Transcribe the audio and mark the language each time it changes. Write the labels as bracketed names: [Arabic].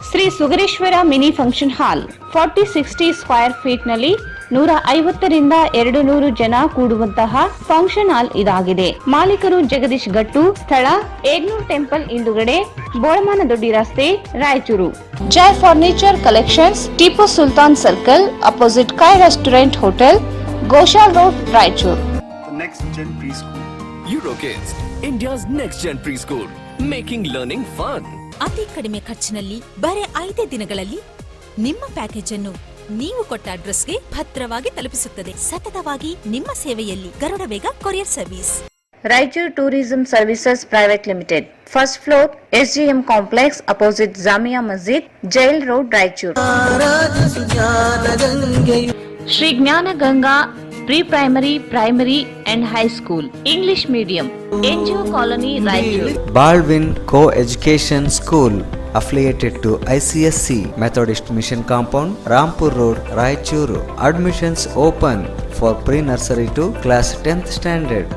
[Kannada] Shri Sugareshwara mini function hall 40-60 square feet ನಲ್ಲಿ 150ರಿಂದ 200 ಜನ ಕೂಡುವಂತಹ function hall ಇದಾಗಿದೆ. ಮಾಲೀಕರು ಜಗದೀಶ್ ಗಟ್ಟು, ಸ್ಥಳ ಏಗ್ನೂರ್ ಟೆಂಪಲ್ ಹಿಂದುಗಡೆ, ಬೋಳಮಾನದೊಡ್ಡಿ ರಸ್ತೆ, ರಾಯಚೂರು. ಜೈ furniture collections, Tipu Sultan circle, opposite ಕಾಯ್ restaurant hotel, Goshal road, Raichur. [English] Next Gen Preschool. Eurokids, India's next gen preschool, making learning fun. [Kannada] ಅತಿ ಕಡಿಮೆ ಖರ್ಚಿನಲ್ಲಿ ಬರೆ 5 ದಿನಗಳಲ್ಲಿ ನಿಮ್ಮ ಪ್ಯಾಕೇಜ್ ಅನ್ನು ನೀವು ಕೊಟ್ಟ ಅಡ್ರೆಸ್ಗೆ ಭದ್ರವಾಗಿ ತಲುಪಿಸುತ್ತದೆ. ಸತತವಾಗಿ ನಿಮ್ಮ ಸೇವೆಯಲ್ಲಿ ಗರುಡ ವೇಗ courier service. Raichur tourism services private limited, first floor, SGM complex, opposite Jamia ಮಸ್ಜಿದ್, jail road, Raichur. Shri ಜ್ಞಾನ Ganga pre primary, primary and high school, English medium, NGO colony, Raichur. [English] Baldwin co education school affiliated to ICSC Methodist Mission Compound, Rampur Road, Raichuru. Admissions open for pre-nursery to class 10th standard.